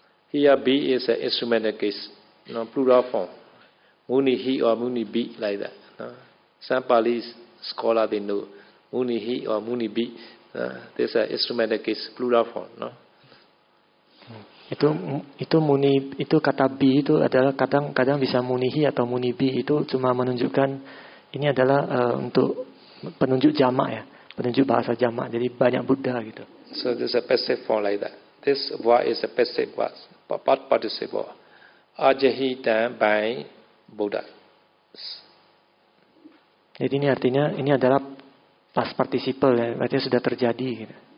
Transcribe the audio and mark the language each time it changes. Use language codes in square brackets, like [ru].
[en] Here B is an instrumental case, no, plural form. Muni he or Muni be like that. No? Some Pali scholar they know Muni he or Muni be. This is an instrumental case, plural form. No? [id] Itu muni, itu kata bi itu adalah kadang bisa munihi atau munibi, itu cuma menunjukkan ini adalah untuk penunjuk jamak ya, penunjuk bahasa jamak. Jadi banyak Buddha gitu. [en] So this is a passive form like that. This word is a passive word, part participle. Ajahita by Buddha. [id] Jadi ini artinya ini adalah past participle ya, berarti sudah terjadi gitu.